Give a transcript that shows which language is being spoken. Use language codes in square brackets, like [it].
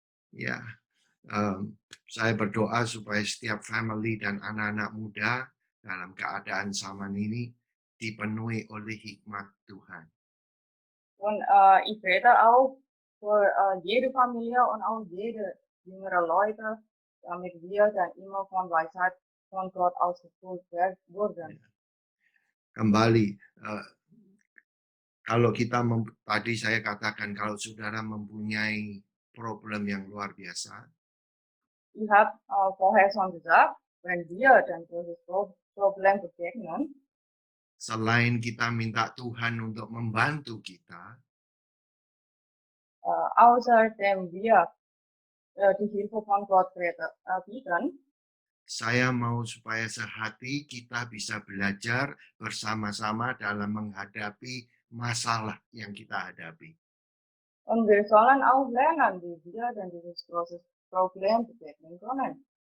[id] Ya, saya berdoa supaya setiap family dan anak-anak muda dalam keadaan zaman ini dipenuhi oleh hikmat Tuhan. [de] Und ich bete auch für jede Familie und auch jede jüngere Leute, damit wir dann immer von Weisheit von Gott ausgefüllt wurden. [id] Kembali, kalau kita tadi saya katakan kalau saudara mempunyai problem yang luar biasa, [de] Ich habe vorher schon gesagt, wenn wir dann dieses Problem begegnen, [id] selain kita minta Tuhan untuk membantu kita, [de] außerdem wir die Hilfe von Gott bieten, [id] saya mau supaya sehati kita bisa belajar bersama-sama dalam menghadapi masalah yang kita hadapi. [de] und wir sollen auch lernen, wie wir dann dieses große Problem begegnen können.